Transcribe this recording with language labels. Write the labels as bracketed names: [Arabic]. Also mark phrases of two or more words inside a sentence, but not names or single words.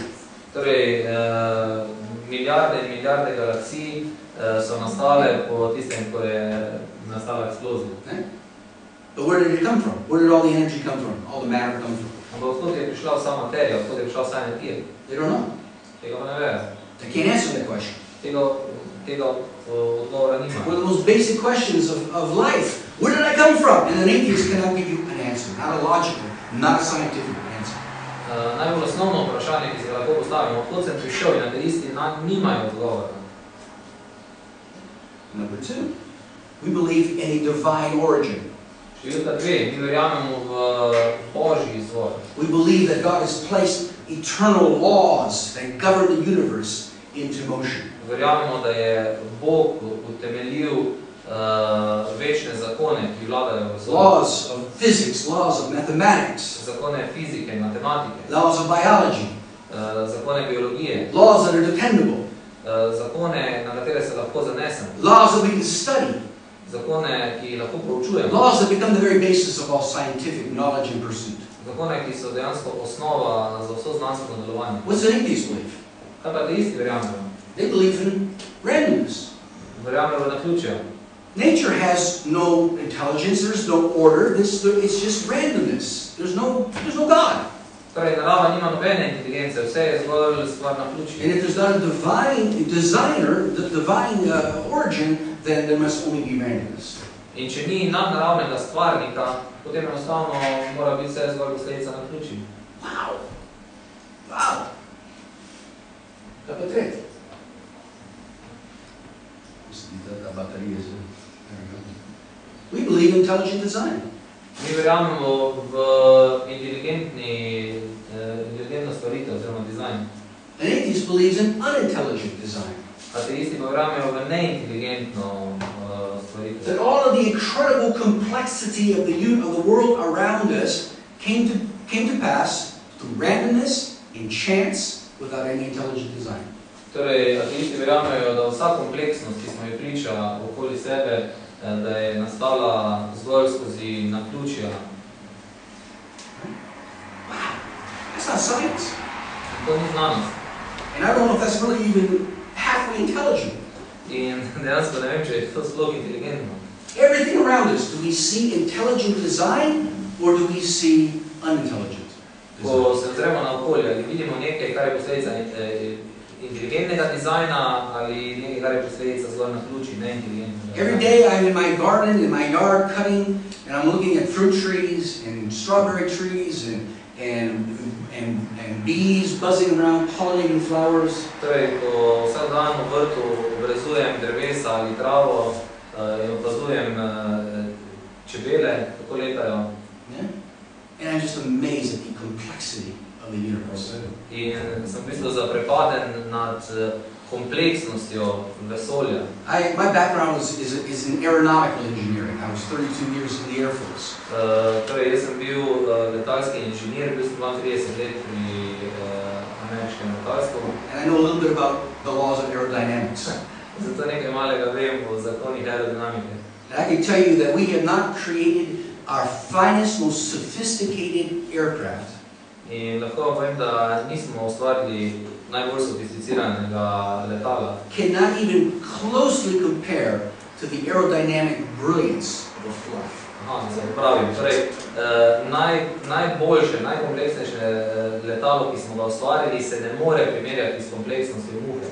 [Slovenian] Torej, milijarde in milijarde galaksij so nastale po tistem, ko je nastala eksplozija. Ne? [English] But where did it come from? Where did all the energy come from? All the matter come from? [Slovenian] Ampak odkot je prišla vsa materija, odkot je prišla vsa energija? [English] They don't know. [Slovenian] Tega pa ne vejo. [English] They can't answer that question. [Slovenian] Tega odgovora nima. [English] One of the most basic questions of life. Where did I come from? And an atheist cannot give you an answer. Not a logical, not a scientific answer. [Slovenian] Najbolj osnovno vprašanje, ki se ga lahko postavimo, odkot sem prišel, in ateisti nimajo odgovora. [English] Number two, we believe in a divine origin. [Slovenian] Številka 2, mi verjamemo v Božji izvor. [English] We believe that God has placed eternal laws that govern the universe into motion. [Slovenian] Verjamemo, da je Bog utemeljil večne zakone, ki vladajo v vesolju. [English] Laws of physics, laws of mathematics, [Slovenian] Zakone fizike in matematike, [English] laws of biology, [Slovenian] zakone biologije, [English] laws that are dependable, [Slovenian] zakone, na katere se lahko zanesemo, [English] laws that we can study, [Slovenian] zakone, ki jih lahko proučujemo, [English] laws that become the very basis of all scientific knowledge and pursuit. [Slovenian] zakone, ki so dejansko osnova za vso znanstveno delovanje. [English] What's an atheist believe? [Slovenian] Kaj pa ateisti verjamejo? [English] They believe in randomness. [Slovenian] Verjamejo v naključje. [English] Nature has no intelligence, there's no order, it's just randomness. There's no God. [Slovenian] Torej, narava nima nobene inteligence, vse je zgolj stvar naključja. [English] And if there's not a divine designer, the divine origin, then there must only be randomness. [Slovenian] In če ni nadnaravnega stvarnika, potem enostavno mora biti vse zgolj posledica naključij. Wow! Wow! Kaj pa tretje? [English] We believe in intelligent design. [Slovenian] Mi verjamemo v inteligentno stvaritev oziroma dizajn. [English] An atheist believes in unintelligent design. [Slovenian] Ateisti pa verjamejo v neinteligentno stvaritev. [English] That all of the incredible complexity of the world around us came to pass through randomness and chance without any intelligent design. [Slovenian] Torej, ateisti verjamejo, da vsa kompleksnost, ki smo jo priča okoli sebe, da je nastala zgolj skozi naključja. [English] Wow, that's not science. [Slovenian] To ni znanost. [English] And I don't know if that's really even halfway intelligent. [Slovenian] In dejansko ne vem, če je to sploh inteligentno. [English] Everything around us, do we see intelligent design or do we see unintelligent design? [Slovenian] Ko se ozremo na okolje, ali vidimo nekaj, kar je posledica inteligentnega dizajna, ali nekaj, kar je posledica zgolj naključij, neinteligentnega. [English] Every day I'm in my garden, in my yard, cutting, and I'm looking at fruit trees and strawberry trees and bees buzzing around, pollinating flowers. [Slovenian] Torej, ko vsak dan v vrtu obrezujem drevesa ali travo in opazujem čebele, kako letajo. [English] Yeah? And I'm just amazed at the complexity of of the universe. [Slovenian] In sem v bistvu zaprepaden nad kompleksnostjo vesolja. [English] My background is in aeronautical engineering. I was 32 years in the Air Force. [Slovenian] Torej, jaz sem bil letalski inženir, bil sem 32 let pri ameriškem letalstvu. [English] And I know a little bit about the laws of aerodynamics. [Slovenian] Zato nekaj malega vem o zakonih aerodinamike. [English] And I can tell you that we have not created our finest, most sophisticated aircraft. [Slovenian] In lahko povem, da nismo ustvarili najbolj sofisticiranega letala. [English] Cannot even closely compare to the aerodynamic brilliance of a flight. [Slovenian] Aha, se pravim. Torej, najboljše, najkompleksnejše letalo, ki smo ga ustvarili, se ne more primerjati s kompleksnostjo muhe.